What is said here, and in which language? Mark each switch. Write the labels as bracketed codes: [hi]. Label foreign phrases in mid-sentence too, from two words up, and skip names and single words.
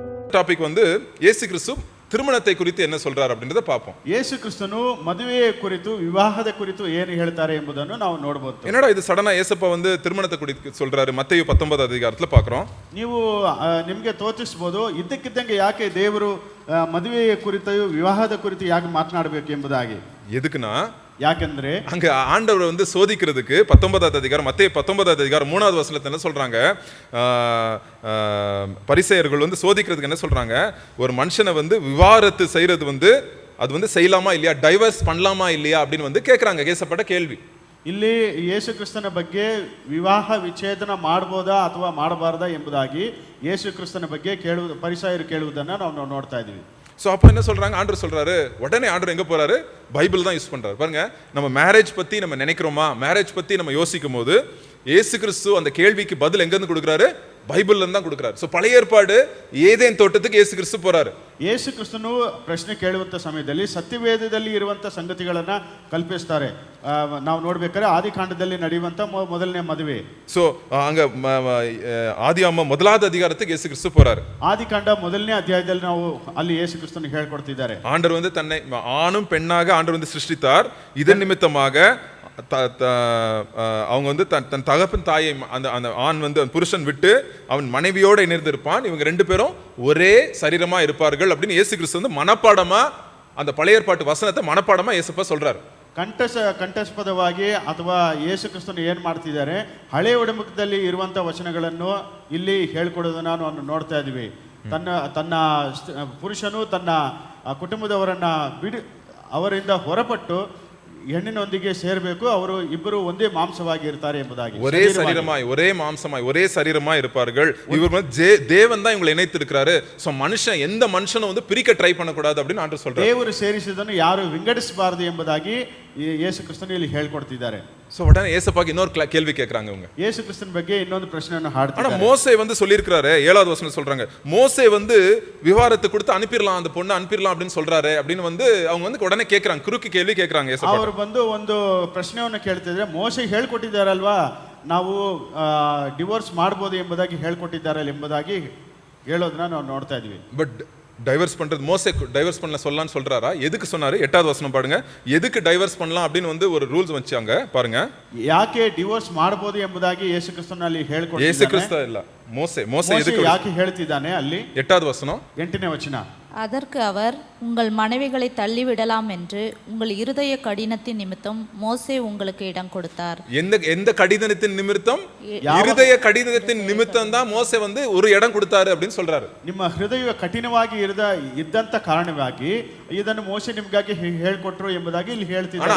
[ta] ಟಾಪಿಕ್ வந்து இயேசு கிறிஸ்து திருமணத்தை குறித்து என்ன சொல்றார் அப்படின்றத பார்ப்போம். [kn] ಯೇಸು ಕ್ರಿಸ್ತನು ಮದುವೆಯ ಕುರಿತು ವಿವಾಹದ ಕುರಿತು ಏನು ಹೇಳ್ತಾರೆ ಎಂಬುದನ್ನು ನಾವು ನೋಡಬಹುದು. [ta] என்னடா இது சடனா ஏசப்பா வந்து திருமணத்தை குறித்து சொல்றாரு மத்தேயு 19 அதிகாரத்துல பார்க்கிறோம். [kn] ನೀವು ನಿಮಗೆ ತೋಚಿಸಬಹುದು ಇದ್ದಕ್ಕಿದ್ದಂಗೆ ಯಾಕೆ ದೇವರು ಮದುವೆಯ ಕುರಿತು ವಿವಾಹದ ಕುರಿತು ಯಾಕೆ ಮಾತನಾಡಬೇಕು ಎಂಬುದಾಗಿ. [ta] எதுக்குன்னா [kn] ಯಾಕೆಂದ್ರೆ [ta] அங்க ஆண்டவர் வந்து சோதிக்கிறதுக்கு 19வது அதிகாரம் மத்தேயு 19வது அதிகாரம் 3வது வசனத்துல என்ன சொல்றாங்க, பரிசேயர்கள் வந்து சோதிக்கிறதுக்கு என்ன சொல்றாங்க, ஒரு மனுஷனை வந்து விவாகரத்து செய்யறது வந்து அது வந்து செய்யலாமா இல்லையா, டைவர்ஸ் பண்ணலாமா இல்லையா அப்படின்னு வந்து கேட்கறாங்க. கேட்கப்பட்ட கேள்வி [kn] ಇಲ್ಲಿ ಯೇಸು ಕ್ರಿಸ್ತನ ಬಗ್ಗೆ ವಿವಾಹ ವಿಚ್ಛೇದನ ಮಾಡಬಹುದಾ ಅಥವಾ ಮಾಡಬಾರದಾ ಎಂಬುದಾಗಿ ಯೇಸು ಕ್ರಿಸ್ತನ ಬಗ್ಗೆ ಪರಿಸೇಯರು ಕೇಳುವುದನ್ನು ನಾವು ನೋಡ್ತಾ ಇದ್ದೀವಿ. [ta] ஸோ அப்போ என்ன சொல்றாங்க, ஆண்டவர் சொல்றாரு, உடனே ஆண்டவர் எங்க போறாரு, பைபிள் தான் யூஸ் பண்றாரு. பாருங்க, நம்ம மேரேஜ் பத்தி நம்ம நினைக்கிறோமா, மேரேஜ் பத்தி நம்ம யோசிக்கும் போது இயேசு கிறிஸ்து அந்த கேள்விக்கு பதில் எங்க இருந்து கொடுக்குறாரு, பைபிள்ல இருந்து தான் கொடுக்குறாரு. ஸோ பழைய ஏற்பாடு ஏதேன் தோட்டத்துக்கு இயேசு கிறிஸ்து போறாரு. [kn] ಯೇಸು ಕ್ರಿಸ್ತನು ಪ್ರಶ್ನೆ ಕೇಳುವಂತ ಸಮಯದಲ್ಲಿ ಸತ್ಯವೇದದಲ್ಲಿ ಇರುವಂತ ಸಂಗತಿಗಳನ್ನ ಕಲ್ಪಿಸ್ತಾರೆ. ನಾವು ನೋಡ್ಬೇಕಾದ್ರೆ ಆದಿಕಾಂಡದಲ್ಲಿ ನಡೆಯುವಂತ ಮೊದಲನೇ ಮದುವೆ. [ta] ஸோ அங்க ஆதியாகமம் 1வது அதிகாரத்துக்கு இயேசு கிறிஸ்து போறாரு. [kn] ಆದಿಕಾಂಡ 1ನೇ ಅಧ್ಯಾಯದಲ್ಲಿ ನಾವು ಅಲ್ಲಿ ಯೇಸು ಕ್ರಿಸ್ತನು ಹೇಳ್ಕೊಡ್ತಿದ್ದಾರೆ. [ta] ஆண்டவர் வந்து தன்னை ஆணும் பெண்ணாக ஆண்டவர் வந்து சிருஷ்டித்தார். இதன் நிமித்தமாக அவங்க வந்து தன் தகப்பன் தாயை அந்த ஆண் வந்து புருஷன் விட்டு அவன் மனைவியோட இணைந்திருப்பான், இவங்க ரெண்டு பேரும் ஒரே சரீரமா இருப்பார்கள் அப்படின்னு இயேசு கிறிஸ்து வந்து மனப்பாடமா அந்த பழைய ஏற்பாட்டு வசனத்தை மனப்பாடமா இயேசுப்பா சொல்றாரு. [kn] ಕಂಠಸ್ಪದವಾಗಿ ಅಥವಾ ಯೇಸು ಕ್ರಿಸ್ತನು ಏನು ಮಾಡ್ತಿದ್ದಾರೆ, ಹಳೆ ಒಡಂಬಡಿಕೆಯಲ್ಲಿ ಇರುವಂಥ ವಚನಗಳನ್ನು ಇಲ್ಲಿ ಹೇಳ್ಕೊಡೋದನ್ನ ನಾವು ನೋಡ್ತಾ ಇದ್ದೀವಿ. ತನ್ನ ಪುರುಷನು ತನ್ನ ಕುಟುಂಬದವರನ್ನ ಅವರಿಂದ ಹೊರಪಟ್ಟು ಹೆಣ್ಣಿನೊಂದಿಗೆ ಸೇರಬೇಕು, ಅವರು ಇಬ್ಬರು ಒಂದೇ ಮಾಂಸವಾಗಿ ಇರ್ತಾರೆ ಎಂಬುದಾಗಿ. [ta] ஒரே சரீரமாய் ஒரே மாம்சமாய் ஒரே சரீரமாய் இருப்பார்கள். இவர் வந்து தேவன் தான் இவங்களை இணைத்து இருக்கிறாரு. சோ மனுஷன் எந்த மனுஷனும் வந்து பிரிக்க ட்ரை பண்ணக்கூடாது அப்படின்னு ஆண்டவர் சொல்றாரு. [kn] ದೇವರು ಸೇರಿಸಿದನ್ನು ಯಾರು ವಿಂಗಡಿಸಬಾರದು ಎಂಬುದಾಗಿ ಯೇಸು ಕ್ರಿಸ್ತನು ಇಲ್ಲಿ ಹೇಳ್ಕೊಡ್ತಿದ್ದಾರೆ. [ta] சோ உடனே ஏசப்பாக்கு இன்னொரு கேள்வி கேட்கறாங்க அவங்க. [kn] ಯೇಸು ಕ್ರಿಸ್ತನ ಬಗ್ಗೆ ಇನ್ನೊಂದು ಪ್ರಶ್ನೆಯನ್ನು ಹಾಡ್ತಾರೆ. [ta] ஆனா மோசே வந்து சொல்லியிருக்காரு, 7வது வசனம் சொல்றாங்க, மோசே வந்து விவாகரத்து கொடுத்து அனுப்பிடலாம், அந்த பொண்ணை அனுப்பிடலாம் அப்படின்னு சொல்றாரு அப்படின்னு வந்து அவங்க வந்து உடனே கேட்கறாங்க, குறுக்கு கேள்வி கேட்கறாங்க. ஏசப்பா [kn] ಅವರು ಬಂದು ಒಂದು ಪ್ರಶ್ನೆಯನ್ನು ಕೇಳ್ತಿದ್ರೆ, ಮೋಸೆ ಹೇಳ್ಕೊಟ್ಟಿದ್ದಾರಲ್ವಾ ನಾವು ಡಿವೋರ್ಸ್ ಮಾಡಬಹುದು ಎಂಬುದಾಗಿ ಹೇಳ್ಕೊಟ್ಟಿದ್ದಾರಲ್ಲ ಎಂಬುದಾಗಿ ಹೇಳೋದನ್ನ ನಾವು ನೋಡ್ತಾ ಇದೀವಿ. [en] but divorce [ta] பண்றது மோசே டைவர்ஸ் பண்ணல சொல்லலாம்னு சொல்றாரா? எதுக்கு சொன்னாரு? 8வது வசனம் பாருங்க. எதுக்கு டைவர்ஸ் பண்ணலாம் அப்படின்னு வந்து ஒரு ரூல்ஸ் வச்சாங்க பாருங்க. [kn] ಯಾಕೆ ಡಿವೋರ್ಸ್ ಮಾಡಬಹುದು ಎಂಬುದಾಗಿ ಯೇಸು ಕ್ರಿಸ್ತನಲ್ಲಿ ಹೇಳ್ಕೊಟ್ಟಿದ್ದಾನೆ. ಯೇಸು ಕ್ರಿಸ್ತ ಇಲ್ಲ, [ta] மோசே எதுக்கு [kn] ಯಾಕೆ ಹೇಳ್ತಿದ್ದಾನೆ ಅಲ್ಲಿ? [ta] 8வது வசனம் [kn] 8ನೇ ವಚನ. [ta] அதற்கு அவர், உங்கள் மனைவிகளை தள்ளிவிடலாம் என்று உங்கள் இருதய கடினத்தின் நிமித்தம் மோசே உங்களுக்கு இடம் கொடுத்தார். எந்த கடினத்தின் நிமித்தம்? இருதய கடினத்தின் நிமித்தம் தான் மோசே வந்து ஒரு இடம் கொடுத்தாரு அப்படின்னு சொல்றாரு. [kn] ನಿಮ್ಮ ಹೃದಯ ಕಠಿಣವಾಗಿ ಇದ್ದಂತ ಕಾರಣವಾಗಿ ಇದನ್ನು ಮೋಸೆ ನಿಮಗಾಗಿ ಹೇಳ್ಕೊಟ್ರು ಎಂಬುದಾಗಿ ಇಲ್ಲಿ ಹೇಳ್ತಿದ್ದಾರೆ.